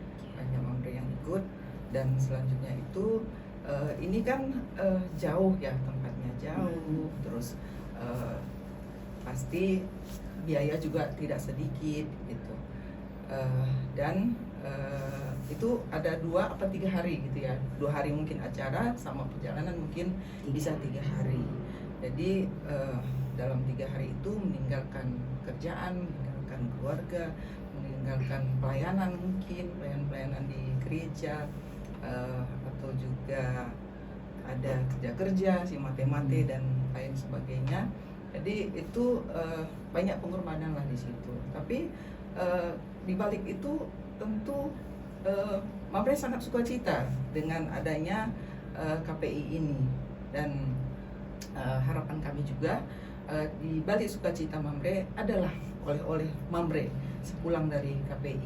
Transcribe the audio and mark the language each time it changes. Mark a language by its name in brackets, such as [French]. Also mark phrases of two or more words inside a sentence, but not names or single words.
[Indonesian] dan selanjutnya itu ini kan jauh ya tempatnya jauh, terus pasti biaya juga tidak sedikit gitu, dan itu ada 2 atau 3 hari gitu ya, 2 hari mungkin acara sama perjalanan mungkin bisa 3 hari. Jadi dalam 3 hari itu meninggalkan kerjaan, meninggalkan keluarga, meninggalkan pelayanan, mungkin pelayanan di gereja, atau juga ada kerja-kerja, si mate-mate dan lain sebagainya. Jadi itu banyak pengorbanan lah di situ. Tapi di balik itu tentu Mamre sangat sukacita dengan adanya KPI ini, dan harapan kami juga di balik sukacita Mamre adalah oleh-oleh Mamre sepulang dari KPI.